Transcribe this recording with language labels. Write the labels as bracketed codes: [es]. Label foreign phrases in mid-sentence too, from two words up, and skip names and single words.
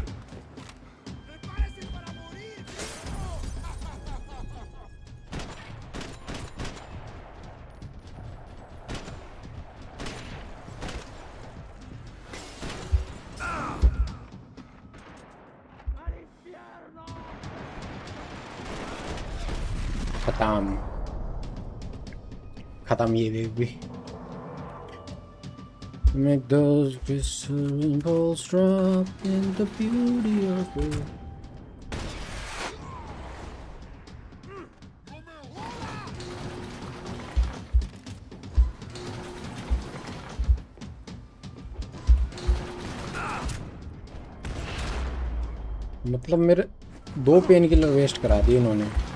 [es] ¡Prepárese para morir! ¡Al infierno! [hi] खत्म ये वेव भी [en] Make those whistling balls drop in the beauty of it. [hi] मतलब मेरे 2 [en] pain killer [hi] वेस्ट करा दिए इन्होंने